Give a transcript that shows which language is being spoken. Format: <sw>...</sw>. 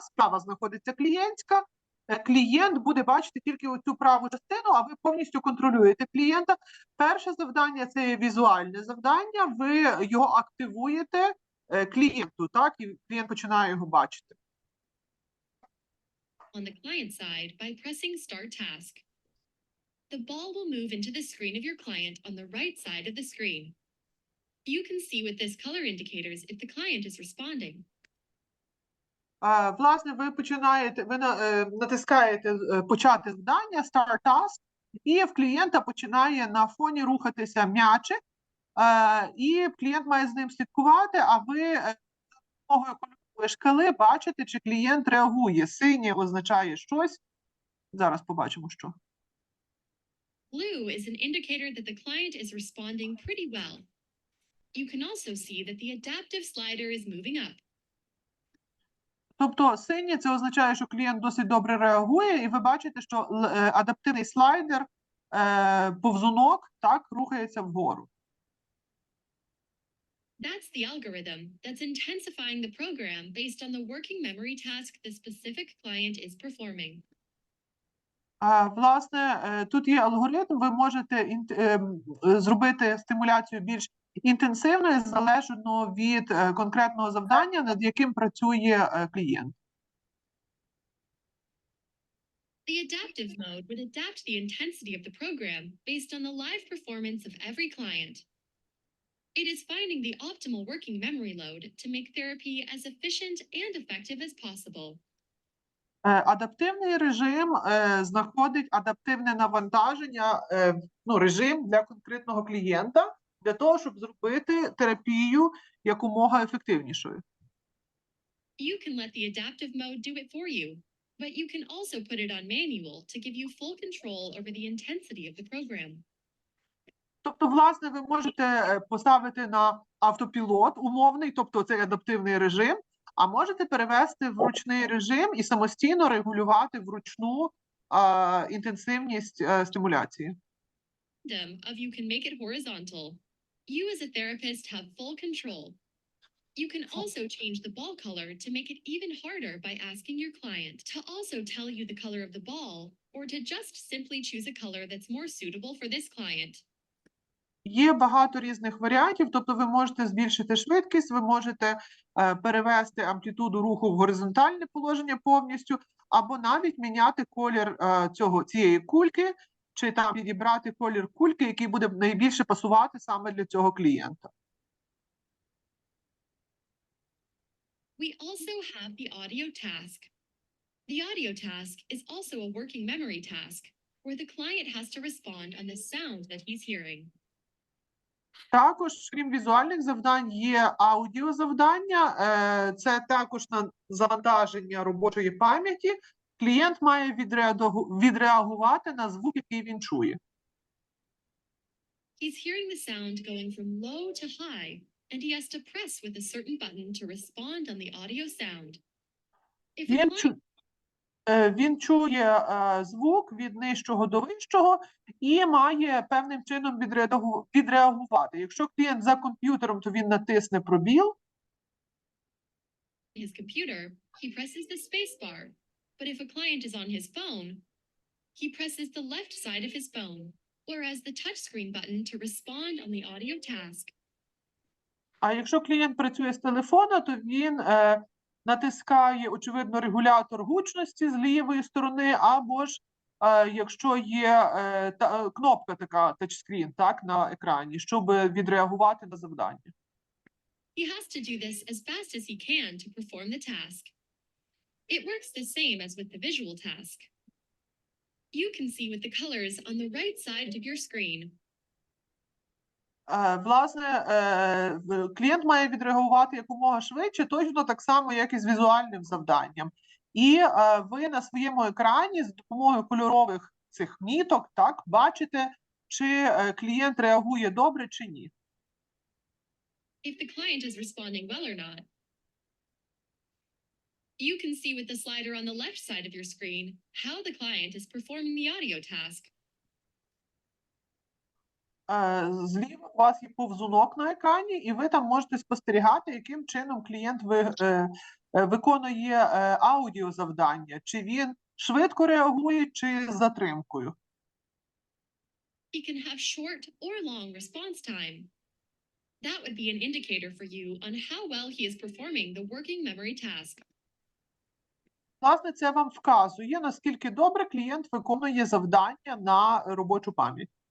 <uk>Справа знаходиться клієнтська. Клієнт буде бачити тільки оцю праву частину, а ви повністю контролюєте клієнта. Перше завдання – це візуальне завдання. Ви його активуєте клієнту, так, і клієнт починає його бачити.</uk> <en>On the client side, by pressing Start Task, the ball will move into the screen of your client on the right side of the screen. You can see with this color indicators if the client is responding.</en> <uk>Власне, ви натискаєте почати завдання, Start Task, і в клієнта починає на фоні рухатися м'ячик, і клієнт має з ним слідкувати, а ви за допомогою кольорової шкали бачите, чи клієнт реагує. Синє означає щось. Зараз побачимо, що.</uk> <en>Blue is an indicator that the client is responding pretty well. You can also see that the adaptive slider is moving up.</en> <uk>Тобто синє – це означає, що клієнт досить добре реагує, і ви бачите, що адаптивний слайдер, повзунок, так, рухається вгору.</uk> <en>That's the algorithm that's intensifying the program based on the working memory task the specific client is performing.</en> <uk>Власне, тут є алгоритм, ви можете зробити стимуляцію більш інтенсивною, залежно від конкретного завдання, над яким працює клієнт.</uk> <en>The adaptive mode would adapt the intensity of the program based on the live performance of every client. It is finding the optimal working memory load to make therapy as efficient and effective as possible.</en> <uk>Адаптивний режим знаходить адаптивне навантаження, режим для конкретного клієнта, для того, щоб зробити терапію якомога ефективнішою.</uk> <en>You can let the adaptive mode do it for you, but you can also put it on manual to give you full control over the intensity of the program.</en> <uk>Тобто, власне, ви можете поставити на автопілот умовний, тобто цей адаптивний режим, а можете перевести в ручний режим і самостійно регулювати вручну інтенсивність стимуляції.</uk> <en>Of you can make it horizontal. You as a therapist have full control. You can also change the ball color to make it even harder by asking your client to also tell you the color of the ball, or to just simply choose a color that's more suitable for this client.</en> <uk>Є багато різних варіантів, тобто ви можете збільшити швидкість, ви можете перевести амплітуду руху в горизонтальне положення повністю, або навіть міняти колір цієї кульки, чи там підібрати колір кульки, який буде найбільше пасувати саме для цього клієнта.</uk> <en>We also have the audio task. The audio task is also a working memory task, where the client has to respond on the sound that he's hearing.</en> <uk>Також, крім візуальних завдань, є аудіозавдання. Це також на завантаження робочої пам'яті. Клієнт має відреагувати на звук, який він чує.</uk> <en>He's hearing the sound going from low to high, and he has to press with a certain button to respond on the audio sound. If the client</en> <uk>Він чує звук від нижчого до вищого і має певним чином відреагувати. Якщо клієнт за комп'ютером, то він натисне пробіл.</uk> <en>his computer, he presses the space bar. But if a client is on his phone, he presses the left side of his phone, whereas the touchscreen button to respond on the audio task.</en> <uk>А якщо клієнт працює з телефона, то він натискає, очевидно, регулятор гучності з лівої сторони, або ж, якщо є кнопка така, тачскрін, так, на екрані, щоб відреагувати на завдання.</uk> <en>He has to do this as fast as he can to perform the task. It works the same as with the visual task. You can see with the colors on the right side of your screen.</en> <uk>Власне, клієнт має відреагувати якомога швидше, точно так само, як і з візуальним завданням. І ви на своєму екрані з допомогою кольорових цих міток, так, бачите, чи клієнт реагує добре чи ні.</uk> <en>If the client is responding well or not. You can see with the slider on the left side of your screen how the client is performing the audio task.</en> <uk>Зліва у вас є повзунок на екрані, і ви там можете спостерігати, яким чином клієнт виконує аудіозавдання. Чи він швидко реагує, чи з затримкою.</uk> <en>He can have short or long response time. That would be an indicator for you on how well he is performing the working memory task.</en> <uk>Власне, це вам вказує, наскільки добре клієнт виконує завдання на робочу пам'ять.</uk>